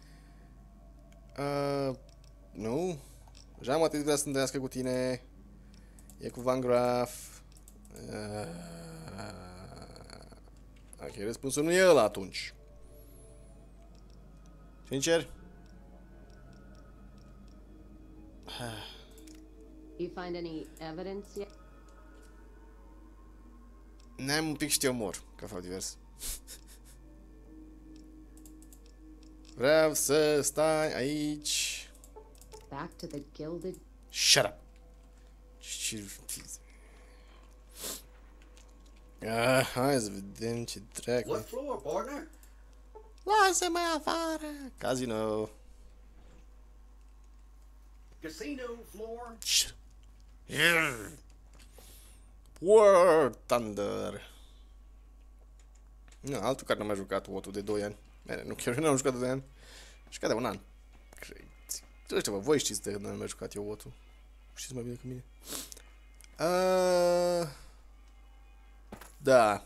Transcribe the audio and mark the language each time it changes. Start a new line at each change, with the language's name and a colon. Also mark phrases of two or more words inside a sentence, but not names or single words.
Romanian: nu? Jean-Baptiste vrea să întâlnească cu tine. E cu Van Graff. Ok, răspunsul nu e ăla atunci. Sincer?
English: You find any evidence yet?
Romanian: N-am un pic și te omor, că fac divers. Vreau să stai aici.
English: Back to the gilded... Shut up!
Romanian: Hai să vedem ce dracu.
English: What floor, partner?
Romanian: Lasă-mă afară!
English: Casino. Casino floor? War Thunder.
Romanian: Nu, altul care nu mi-a jucat WOT-ul de 2 ani. Bine, nu chiar nu am jucat de 2 ani. Am jucat de 1 an. Ăștia, voi știți de când nu mi-a jucat eu WOT-ul. Știți mai bine cu mine. Da.